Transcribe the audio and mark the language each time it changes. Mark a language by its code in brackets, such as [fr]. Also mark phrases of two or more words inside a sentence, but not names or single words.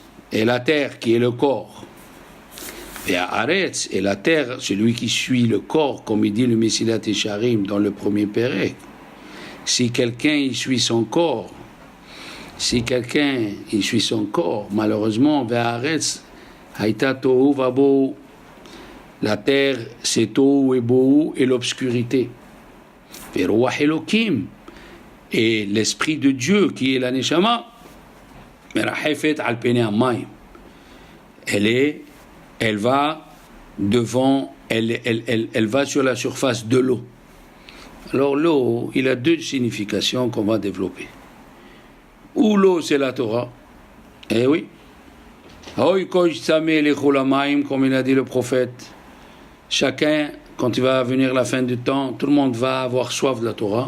[fr] Et la terre qui est le corps. [he] והארץ. [fr] Et la terre, celui qui suit le corps, comme il dit le Mesilat Yesharim dans le premier Pérec. si quelqu'un y suit son corps, malheureusement, [he] והארץ היתה תהו ובהו, [fr] la terre c'est tohu et bohu et l'obscurité. [he] ורוח אלוקים, [fr] et l'esprit de Dieu qui est la Neshama, [he] מרחפת על פני המים. [fr] Elle va devant, elle va sur la surface de l'eau. Alors l'eau, il a deux significations qu'on va développer. Ou l'eau, c'est la Torah. Eh oui. Comme il a dit le prophète, chacun, quand il va venir la fin du temps, tout le monde va avoir soif de la Torah.